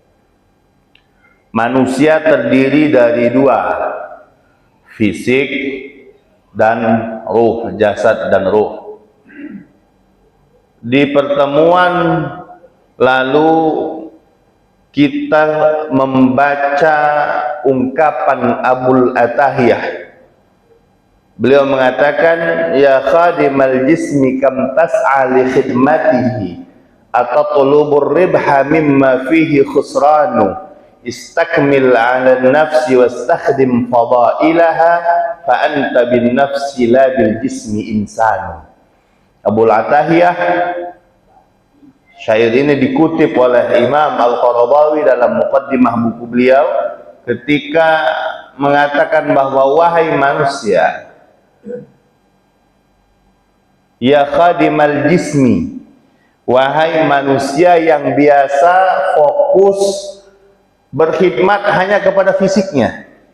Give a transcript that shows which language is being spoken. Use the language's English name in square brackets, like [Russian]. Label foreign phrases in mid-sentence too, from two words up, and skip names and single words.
[Indonesian] Manusia terdiri dari dua, fisik dan ruh, jasad dan ruh. Di pertemuan lalu kita membaca ungkapan Abul Atahiyah. Beliau mengatakan, [Arabic] يا خادم الجسم كم تسعى لخدمته أتطلب الربح مما فيه خسران استكمل على النفس واستخدم فضائلها فأنت بالنفس لا بالجسم إنسان. [Indonesian] Abul Atahiyah, syair ini dikutip oleh Imam Al-Qaradawi dalam muqaddimah buku beliau ketika mengatakan bahwa wahai manusia, [Arabic] يا خادم الجسم, [Indonesian] wahai manusia yang biasa fokus berkhidmat hanya kepada fisiknya.